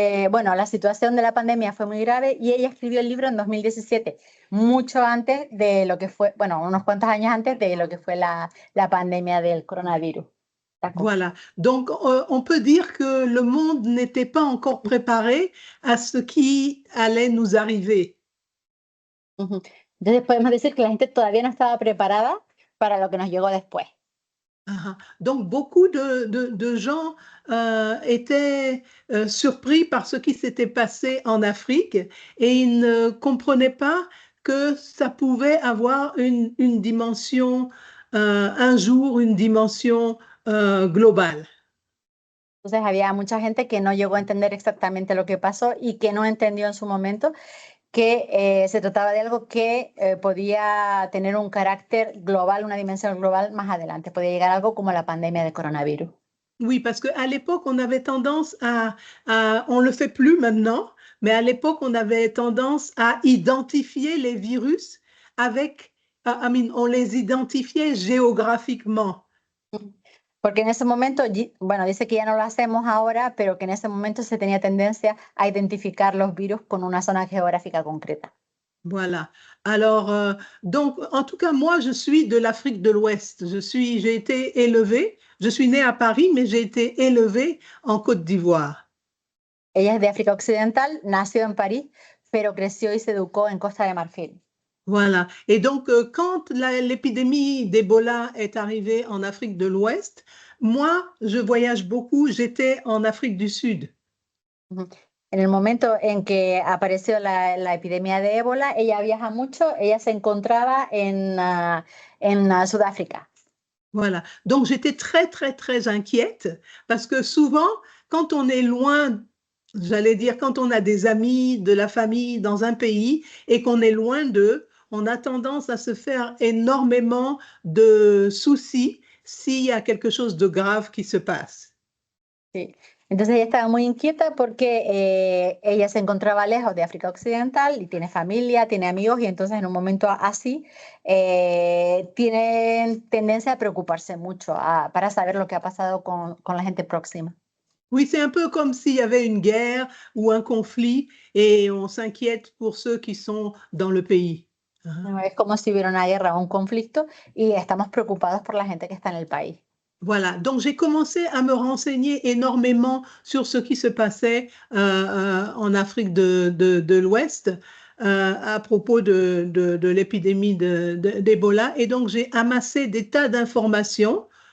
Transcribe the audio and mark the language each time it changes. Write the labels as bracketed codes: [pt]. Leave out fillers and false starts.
[es] Bueno, la situación de la pandemia fue muy grave y ella escribió el libro en 2017, mucho antes de lo que fue, bueno, unos cuantos años antes de lo que fue la pandemia del coronavirus. [fr] Voilà, donc on peut dire que le monde n'était pas encore préparé à ce qui allait nous arriver. [es] Entonces podemos decir que la gente todavía no estaba preparada para lo que nos llegó después. [fr] Donc beaucoup de gens étaient surpris par ce qui s'était passé en Afrique et ils ne comprenaient pas que ça pouvait avoir une dimension, un jour, une dimension globale. [es] Entonces había mucha gente que no llegó a entender exactamente lo que pasó y que no entendió en su momento que se trataba de algo que podía tener un carácter global, una dimensión global más adelante. Podía llegar a algo como la pandemia de coronavirus. [fr] Oui, parce qu'à l'époque, on avait tendance on ne le fait plus maintenant, mais à l'époque, on avait tendance à identifier les virus avec, on les identifiait géographiquement. [es] Porque en ese momento, bueno, dice que ya no lo hacemos ahora, pero que en ese momento se tenía tendencia a identificar los virus con una zona geográfica concreta. [fr] Voilà. Alors, donc, en tout cas, moi, je suis de l'Afrique de l'Ouest. J'ai été élevée, je suis née à Paris, mais j'ai été élevée en Côte d'Ivoire. [es] Ella es de África Occidental, nació en París, pero creció y se educó en Costa de Marfil. [fr] Voilà. Et donc, quand l'épidémie d'Ebola est arrivée en Afrique de l'Ouest, moi, je voyage beaucoup, j'étais en Afrique du Sud. [es] En el momento en que apareció la epidemia de ébola, ella viaja mucho, ella se encontraba en Sudáfrica. [fr] Voilà. Donc, j'étais très, très, très inquiète parce que souvent, quand on est loin, j'allais dire, quand on a des amis, de la famille dans un pays et qu'on est loin d'eux, on a tendance à se faire énormément de soucis s'il y a quelque chose de grave qui se passe. [es] Sí. Entonces ella estaba muy inquieta porque ella se encontraba lejos de África Occidental y tiene familia, tiene amigos y entonces en un momento así tienen tendencia a preocuparse mucho para saber lo que ha pasado con la gente próxima. [fr] Oui, c'est un peu comme s'il y avait une guerre ou un conflit et on s'inquiète pour ceux qui sont dans le pays. [es] No, es como si hubiera una guerra o un conflicto y estamos preocupados por la gente que está en el país. [fr] Voilà, donc j'ai commencé à me renseigner énormément sur ce qui se passait en Afrique de l'Ouest à propos de l'épidémie d'Ebola. Et donc j'ai amassé des tas d'informations.